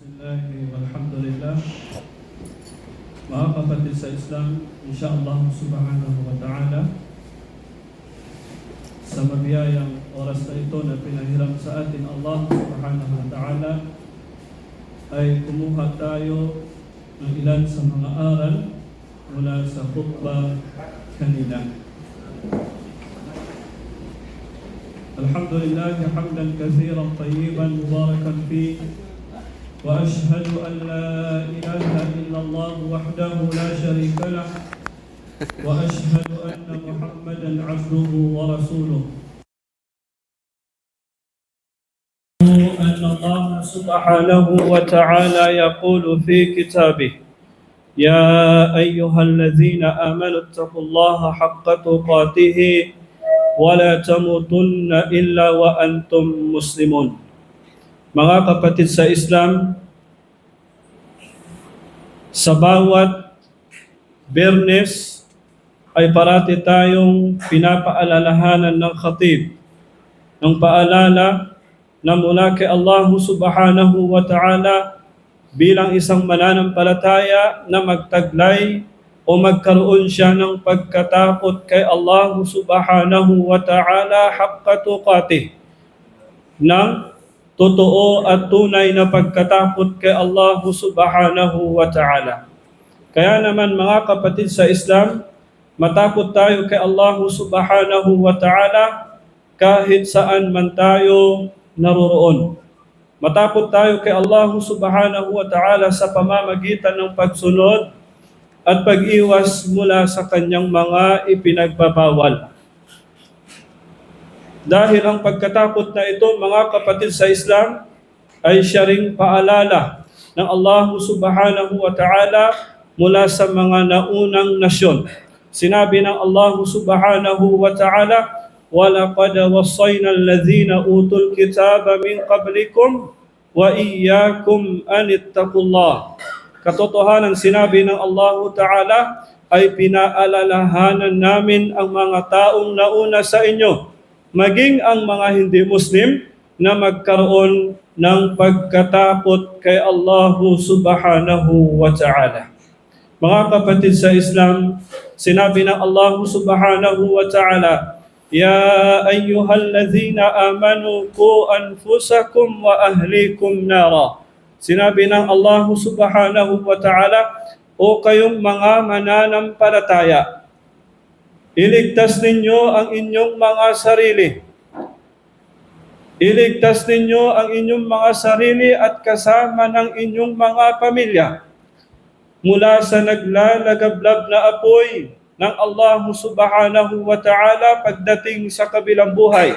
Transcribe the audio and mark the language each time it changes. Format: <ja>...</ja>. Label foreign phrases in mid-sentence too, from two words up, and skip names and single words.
<ar>بسم الله والحمد لله.</ar> <tl>Mga kapatid sa Islam, insyaAllah</tl> <ar>سبحانه وتعالى,</ar> <tl>sa mabiyayang oras na ito na pinahiram sa atin Allah</tl> <ar>سبحانه وتعالى,</ar> <tl>ay kumuha tayo ng ilan sa mga aral mula sa khutbah kanina.</tl> <ar>الحمد لله، حمدا كثيرا طيبا مباركا في, وأشهد أن لا إله إلا الله وحده لا شريك له وأشهد أن محمدا عبده ورسوله أن الله سبحانه وتعالى يقول في كتابه يا أيها الذين آمنوا اتقوا الله حق تقاته ولا تموتن إلا وأنتم مسلمون.</ar> <tl>Mga kapatid sa Islam, sa bawat Biyernes ay parati tayong pinapaalalahanan ng khatib ng paalala na mula kay Allah</tl> <ar>سبحانه وتعالى</ar> <tl>bilang isang mananampalataya na magtaglay o magkaroon siya ng pagkatakot kay Allah</tl> <ar>سبحانه وتعالى حق تقاته,</ar> <tl>ng totoo at tunay na pagkatakot kay Allah</tl> <ar>سبحانه وتعالى.</ar> <tl>Kaya naman mga kapatid sa Islam, matakot tayo kay Allah</tl> <ar>سبحانه وتعالى</ar> <tl>kahit saan man tayo naroroon. Matakot tayo kay Allah</tl> <ar>سبحانه وتعالى</ar> <tl>sa pamamagitan ng pagsunod at pag-iwas mula sa kanyang mga ipinagbabawal. Dahil ang pagkatakot na ito, mga kapatid sa Islam, ay siya ring paalala ng Allah</tl> <ar>سبحانه وتعالى</ar> <tl>mula sa mga naunang nasyon. Sinabi ng Allah</tl> <ar>سبحانه وتعالى, وَلَقَدْ وَصَّيْنَا الَّذِينَ أُوتُوا الْكِتَابَ مِنْ قَبْلِكُمْ وَإِيَّاكُمْ أَنِ اتَّقُوا اللَّهَ.</ar> <tl>Katotohanan, sinabi ng Allah ta'ala, ay pinaalalahanan namin ang mga taong nauna sa inyo, maging ang mga hindi Muslim, na magkaroon ng pagkatakot kay Allah</tl> <ar>سبحانه وتعالى.</ar> <tl>Mga kapatid sa Islam, sinabi ng Allah</tl> <ar>سبحانه وتعالى, يا أيها الذين آمنوا قوا أنفسكم وأهليكم نارا.</ar> <tl>Sinabi ng Allah</tl> <ar>سبحانه وتعالى,</ar> <tl>o kayong mga mananampalataya, iligtas ninyo ang inyong mga sarili. Iligtas ninyo ang inyong mga sarili at kasama ng inyong mga pamilya mula sa naglalagablab na apoy ng Allah</tl> <ar>سبحانه وتعالى</ar> <tl>pagdating sa kabilang buhay.</tl>